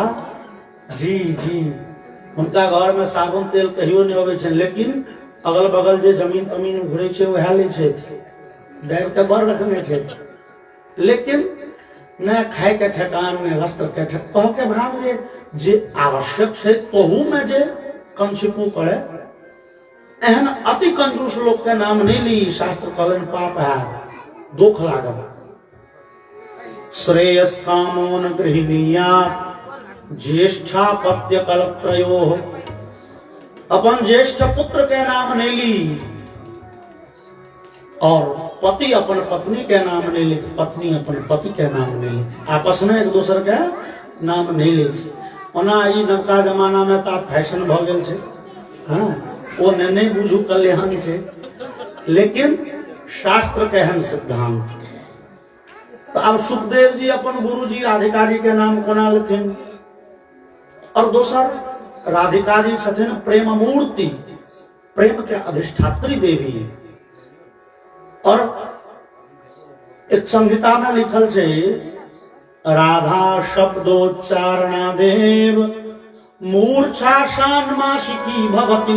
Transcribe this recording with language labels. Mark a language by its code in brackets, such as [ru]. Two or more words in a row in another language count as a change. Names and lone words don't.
[mai] जी जी उनका घर में साबुन तेल कहियो नहीं अबै छै, लेकिन अगल बगल जे जमीन तमीन घुरे छै वह ले छै, दाबि के बड़ रखने छै। लेकिन न खाए के ठेकान, न वस्त्र के ठेकान के भाव जे आवश्यक छै तहू में जे कंछिपू करे, एहन अति कंजूस लोग के नाम नहीं ली। शास्त्र कहलन पाप है, दुख लागल। [sa] श्रेयस कामो न गृहिणीया ज्येष्ठापत्य कलत्रयोः। [mai] अपन ज्येष्ठ पुत्र के नाम नहीं ली, और पति अपन पत्नी के नाम नहीं ली, पत्नी अपन पति के नाम नहीं ली। आपस में एक दूसरे के नाम नहीं ली। ओना ई नवका जमाना में तो फैशन भ गेल छै। हाँ, वो नहीं बुझू कल्याण छै, लेकिन शास्त्र के हन सिद्धांत। तो अब सुखदेव जी अपन गुरु जी राधिका जी के नाम कोना लेथिन। और दोसर राधिका जी छथिन प्रेम मूर्ति, प्रेम के अधिष्ठात्री देवी। और एक संहिता में लिखल छै [sa] राधा शब्दोच्चारणादेव मूर्छा षाण्मासिकी भवति।